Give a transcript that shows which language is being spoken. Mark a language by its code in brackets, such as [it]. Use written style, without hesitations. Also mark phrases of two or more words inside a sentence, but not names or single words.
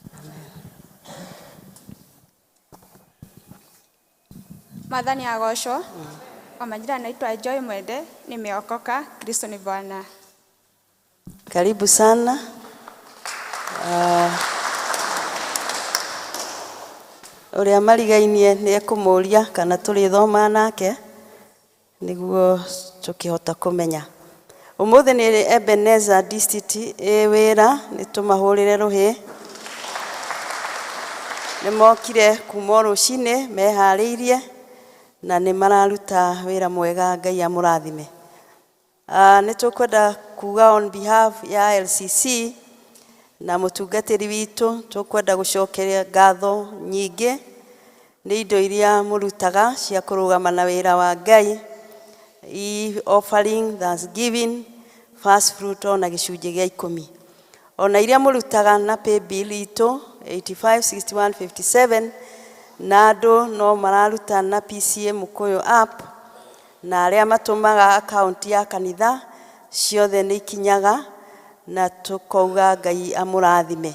[sw] Madhani ya gosho. Kwa majina naitwa Joy Mwende, nimeokoka, Kristo ni Bwana. Karibu sana. [ki] Ũrĩa marigainie nĩ ekũmũria kana tũrĩthoma nake nĩguo tũkĩhota kũmenya. Ũmũthĩ nĩ Ebenezer District wĩra, nĩ tũmahũrĩre rũhĩ. Nĩ mokire kuma rũcinĩ meharĩirie na nĩ mararuta wĩra mwega, Ngai amũrathime. Nĩ tũkwenda kuga [en] on behalf [ki] ya LCC na mũtungatĩri witũ, tũkwenda gũcokeria ngatho nyingĩ nĩ indo iria mũrutaga cia kũrũgama na wĩra wa Ngai, [en] offering, thanksgiving, first fruit [ki] na gĩcunjĩ gĩa [en] 10. [ki] Ona iria mũrutaga na [en] pay bill [ki] itũ 856157 na andũ no mararuta na PCA Mũkũyũ app, na arĩa matũmaga account ya kanitha ciothe nĩ ikinyaga, na tũkauga Ngai amũrathime.